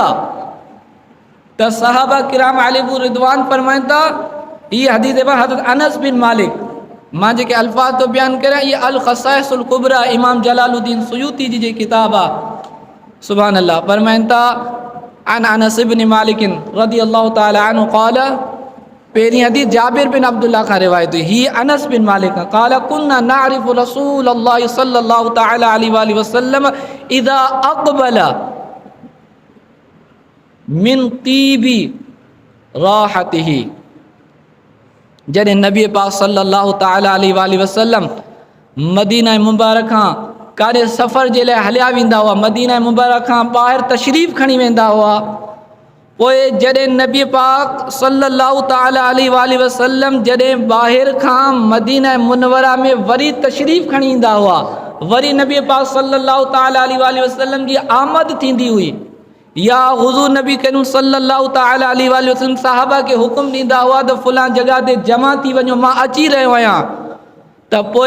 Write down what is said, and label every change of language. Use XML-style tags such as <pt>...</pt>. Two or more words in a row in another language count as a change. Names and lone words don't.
<sd>आहे त सहाबा किराम</sd> <ar>عليهم الرضوان</ar> <sd>फरमाइनि था, हीअ हदीस हज़रत अनस बिन मालिक, मां जेके अल्फाज़ तो बयानु करियां इहे अल ख़साइसुल कुबरा इमाम जलालुद्दीन सुयूती जी जेकी किताब आहे,</sd> <ar>سبحان الله,</ar> <sd>फरमाइनि था</sd> <ar>عن أنس بن مالك رضي الله تعالى عنه قال,</ar> <sd>पहिरीं हदीस जाबिर बिन अब्दुल्लाह खां रिवायत हुई, ही अनस बिन मालिक</sd> <ar>قال كنا نعرف رسول الله صلى الله تعالى عليه وسلم إذا أقبل من طيب رائحته.</ar> <sd>जॾहिं नबी पाक</sd> <ar>صلى الله تعالى عليه وسلم</ar> <sd>मदीना मुबारक खां काॾे सफ़र जे लाइ हलिया वेंदा हुआ, मदीना मुबारक खां ॿाहिरि तशरीफ़ खणी वेंदा हुआ, पोइ जॾहिं नबी पाक</sd> <ar>صلى الله تعالى عليه وسلم</ar> <sd>जॾहिं ॿाहिरि खां मदीना मुनव्वरा में वरी तशरीफ़ खणी ईंदा हुआ, वरी नबी पाक</sd> <ar>صلى الله تعالى عليه وسلم</ar> <sd>जी आमद थींदी हुई, या हुज़ूर नबी करीम</sd> <ar>صلى الله تعالى عليه وسلم</ar> <sd>साहबा खे हुकुम ॾींदा हुआ त फलां जॻह ते जमा थी वञो, मां अची रहियो आहियां, त</sd>